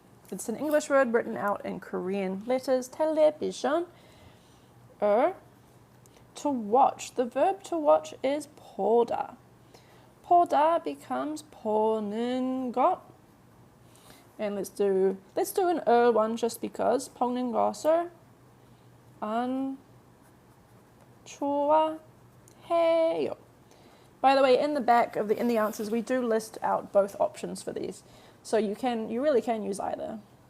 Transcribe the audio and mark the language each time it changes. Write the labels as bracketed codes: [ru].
[en] It's an English word written out in Korean letters. television. To watch. The verb to watch is 보다. [ko] 보다 [en] becomes [ko] 보는 것. [en] And let's do an one just because. [ko] 보는 것을 안 좋아해요. [en] By the way, in the back of in the answers, we do list out both options for these. So you really can use either.